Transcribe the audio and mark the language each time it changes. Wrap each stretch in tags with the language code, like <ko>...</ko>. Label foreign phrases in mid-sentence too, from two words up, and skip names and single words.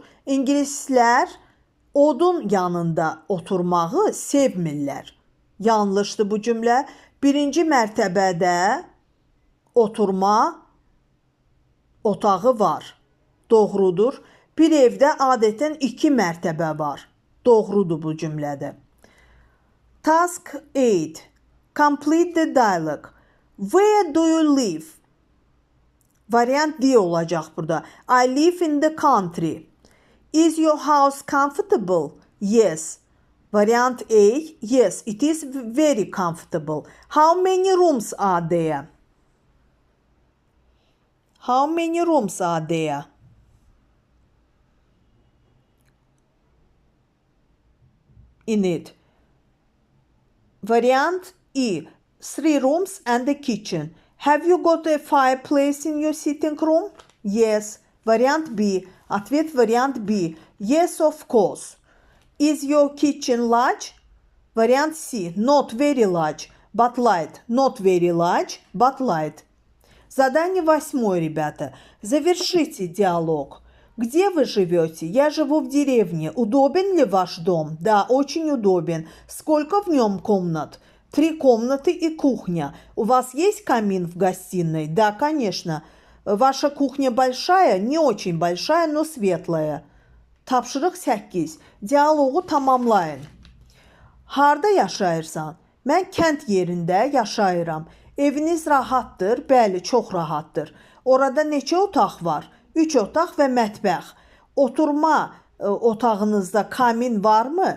<az>İngilislər odun yanında oturmağı sevmirlər. Yanlışdır bu cümlə. Birinci mərtəbədə oturma otağı var. Doğrudur. Bir evdə adətən 2 mərtəbə var. Doğrudur bu cümlədə.</az> <en>Task 8. Complete the dialogue. Where do you live?</en> <az>Variant D olacaq burada.</az> <en>I live in the country. Is your house comfortable? Yes. Variant A. Yes, it is very comfortable. How many rooms are there? How many rooms are there? In it. Variant E. 3 rooms and a kitchen. Have you got a fireplace in your sitting room? Yes. Variant B.</en> <ru>Ответ вариант B.</ru> <en>Yes, of course. Is your kitchen large? Variant C. Not very large, but light. Not very large, but light.</en> <ru>Задание 8, ребята. Завершите диалог. Где вы живете? Я живу в деревне. Удобен ли ваш дом? Да, очень удобен. Сколько в нем комнат? 3 комнаты и кухня. У вас есть камин в гостиной? Да, конечно. Ваша кухня большая? Не очень большая, но светлая.</ru> <az>Tapşırıq 8. Dialoqu tamamlayın. Harda yaşayırsan? Mən kənd yerində yaşayıram. Eviniz rahatdır? Bəli, çox rahatdır. Orada neçə otaq var? 3 otaq və mətbəx. Oturma otağınızda kamin varmı?</az>